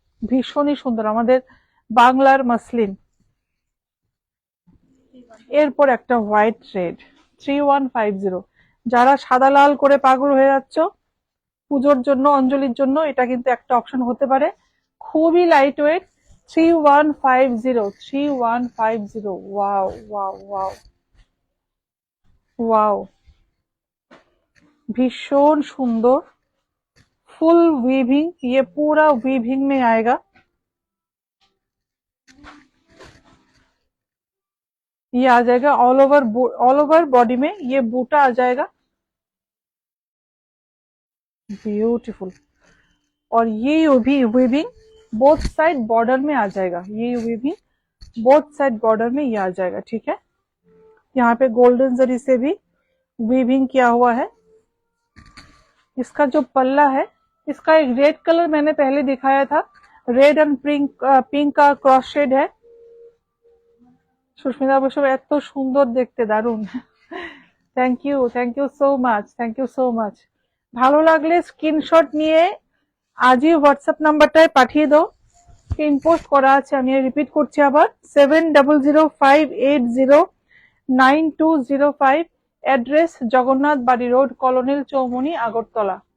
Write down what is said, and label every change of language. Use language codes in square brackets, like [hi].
[bn] ভীষণই সুন্দর আমাদের বাংলার মাসলিন। এরপর একটা হোয়াইট রেড 3150, যারা সাদা লাল করে পাগল হয়ে যাচ্ছ পুজোর জন্য, অঞ্জলির জন্য, এটা কিন্তু একটা অপশন হতে পারে। খুবই light weight, 3150, wow wow [hi] wow wow, भीषण सुंदर, फुल वीविंग, ये पूरा वीविंग में आएगा। ये आ जाएगा ऑल ओवर बॉडी में, ये बूटा आ जाएगा, ब्यूटीफुल। और ये भी वीविंग बोथ साइड बॉर्डर में आ जाएगा, ये वीविंग बोथ साइड बॉर्डर में ये आ जाएगा, ठीक है। यहाँ पे गोल्डन जरी से भी वीविंग किया हुआ है। इसका जो पल्ला है, इसका एक रेड कलर मैंने पहले दिखाया था, रेड एंड पिंक का क्रॉस शेड है। [bn] সুস্মিতা বৈষ্ণব এত সুন্দর দেখতে, দারুন, thank you so much, thank you so much. ভালো লাগলে স্ক্রিনশট নিয়ে আজই হোয়াটসঅ্যাপ নাম্বারটায় পাঠিয়ে দাও, পিন পোস্ট করা আছে, আমি রিপিট করছি আবার, 7005809205, অ্যাড্রেস জগন্নাথ বাড়ি রোড, কলোনিল চৌমুনি, আগরতলা।